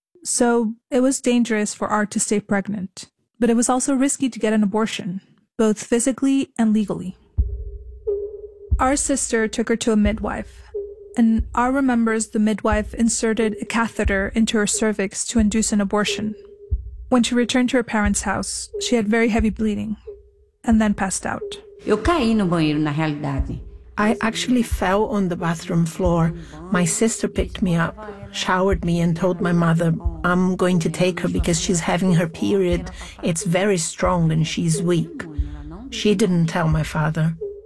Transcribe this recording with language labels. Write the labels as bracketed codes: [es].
[en] So it was dangerous for Ar to stay pregnant. But it was also risky to get an abortion, both physically and legally. Ar's sister took her to a midwife. And Ar remembers the midwife inserted a catheter into her cervix to induce an abortion. When she returned to her parents' house, she had very heavy bleeding and then passed out. [pt] Eu caí no banheiro, na realidade. [en] I actually fell on the bathroom floor. My sister picked me up, showered me and told my mother, I'm going to take her because she's having her period. It's very strong and she's weak. She didn't tell my father.